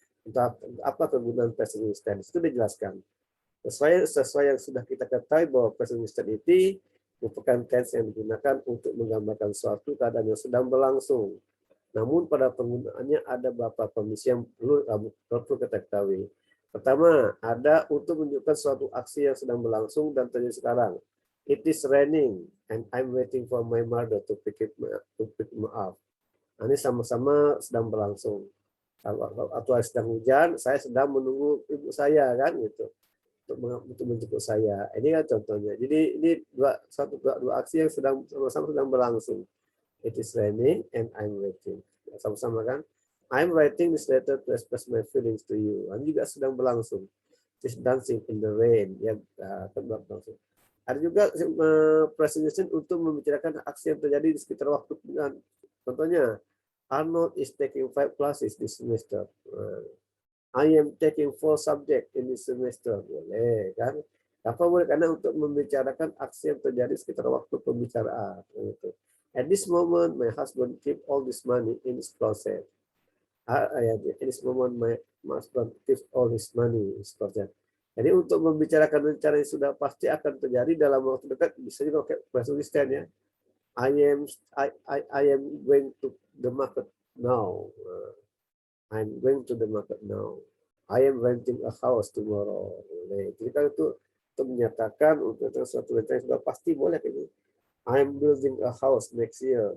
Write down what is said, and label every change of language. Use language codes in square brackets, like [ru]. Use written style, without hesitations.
[id] Entah apa kegunaan present constant itu dijelaskan. Sesuai yang sudah kita ketahui bahwa present continuity merupakan tense yang digunakan untuk menggambarkan suatu keadaan yang sedang berlangsung. Namun pada penggunaannya ada beberapa kondisi yang perlu kita ketahui. Pertama, ada untuk menunjukkan suatu aksi yang sedang berlangsung dan terjadi sekarang. [en] It is raining and I'm waiting for my mother to pick me up. [id] Nah, ini sama-sama sedang berlangsung. Atau sedang hujan, saya sedang menunggu ibu saya kan gitu. Untuk menjemput saya. Ini kan contohnya. Jadi ini dua aksi yang sama-sama sedang berlangsung. [en] It is raining and I'm waiting. [id] Sama-sama kan? [en] I'm writing this letter to express my feelings to you. [id] Ini juga sedang berlangsung. [en] It is dancing in the rain. [id] Ya, berlangsung. Ada juga presentation untuk membicarakan aksi yang terjadi di sekitar waktu penggunaan. Contohnya, [en] Arnold is taking 5 classes this semester. I am taking 4 subjects in this semester. [id] Boleh kan? Apa boleh? Karena untuk membicarakan aksi yang terjadi sekitar waktu pembicaraan. [en] At this moment, my husband keep all this money in his closet. At this moment, my husband keep all his money in his closet. [id] Jadi untuk membicarakan rencana yang sudah pasti akan terjadi dalam waktu dekat, bisa juga pakai present constant ya. [en] I am going to the market now. I'm going to the market now. I am renting a house tomorrow. [id] Jadi kalau itu menyatakan untuk suatu rencana yang sudah pasti boleh ini. [en] I'm building a house next year.